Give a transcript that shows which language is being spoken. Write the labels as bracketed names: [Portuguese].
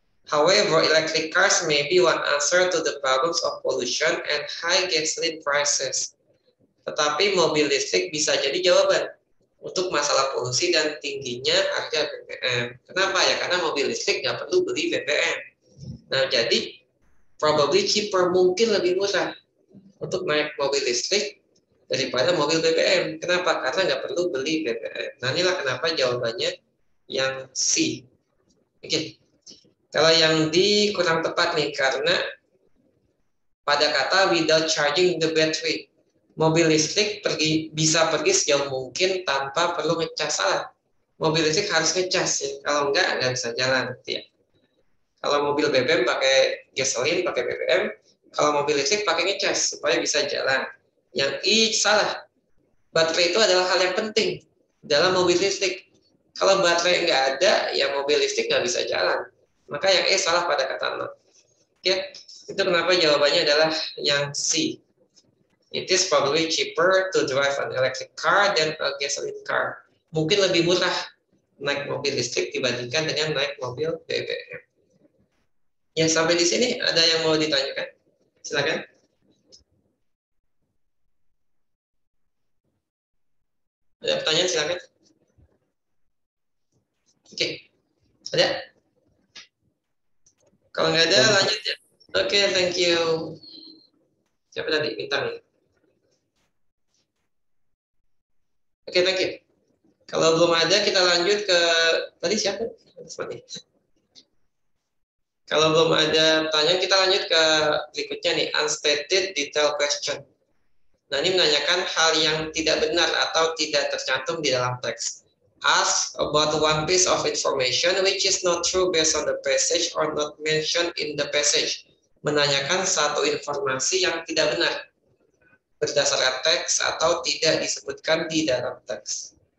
[English] However, electric cars may be one answer to the problems of pollution and high gasoline prices. [Indonesian] Tetapi mobil listrik bisa jadi jawaban untuk masalah polusi dan tingginya harga BBM. Kenapa ya? Karena mobil listrik nggak perlu beli BBM. Nah, jadi [English] probably cheaper, [Indonesian] mungkin lebih murah untuk naik mobil listrik daripada mobil BBM. Kenapa? Karena nggak perlu beli BBM. Nah, inilah kenapa jawabannya yang C. Oke. Kalau yang D kurang tepat nih, karena pada kata [English] without charging the battery. [Indonesian] Mobil listrik bisa pergi sejauh mungkin tanpa perlu ngecas. Salah. Mobil listrik harus ngecas ya. Kalau nggak bisa jalan. Ya. Kalau mobil BBM pakai gasolin, pakai BBM. Kalau mobil listrik pakai ngecas supaya bisa jalan. Yang I salah. Baterai itu adalah hal yang penting dalam mobil listrik. Kalau baterai nggak ada, ya mobil listrik nggak bisa jalan. Maka yang E salah pada kata no. Oke, itu kenapa jawabannya adalah yang C. [English] It is probably cheaper to drive an electric car than a gasoline car. [Indonesian] Mungkin lebih murah naik mobil listrik dibandingkan dengan naik mobil BBM. Ya, sampai di sini ada yang mau ditanyakan? Silakan. Ada pertanyaan, silakan. Oke. Ada? Kalau nggak ada, lanjut ya. Oke, thank you. Siapa tadi? Bintang ya? Oke, thank you. Kalau belum ada, kita lanjut ke... Tadi siapa? Kalau belum ada pertanyaan, kita lanjut ke berikutnya nih. [English] Unstated detail question. [Indonesian] Nah, ini menanyakan hal yang tidak benar atau tidak tercantum di dalam teks. [English] Ask about one piece of information which is not true based on the passage or not mentioned in the passage. [Indonesian] Menanyakan satu informasi yang tidak benar berdasarkan teks atau tidak disebutkan di dalam teks.